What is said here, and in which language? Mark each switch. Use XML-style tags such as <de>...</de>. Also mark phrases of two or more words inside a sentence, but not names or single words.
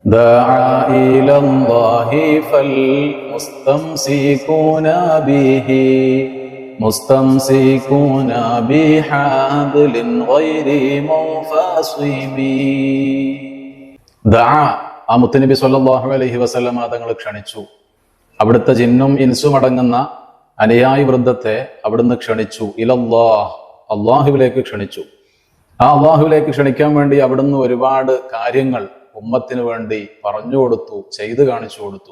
<ar>دعا إلى الله فالمستمسكون به مستمسكون بحبل غير منفصم.</ar> <ml>ദഅ ആ മുത്തുനബി</ml> <ar>صلى الله عليه وسلم</ar> <ml>തങ്ങൾ ക്ഷണിച്ചു. അവിടുത്തെ ജിന്നും ഇൻസും അടങ്ങുന്ന അനുയായി വൃന്ദത്തെ അവിടുന്ന് ക്ഷണിച്ചു. ഇലല്ലാഹ്, അള്ളാഹുവിലേക്ക് ക്ഷണിച്ചു. ആ അള്ളാഹുവിലേക്ക് ക്ഷണിക്കാൻ വേണ്ടി അവിടുന്ന് ഒരുപാട് കാര്യങ്ങൾ ഉമ്മത്തിന് വേണ്ടി പറഞ്ഞു കൊടുത്തു, ചെയ്തു കാണിച്ചു കൊടുത്തു.</ml>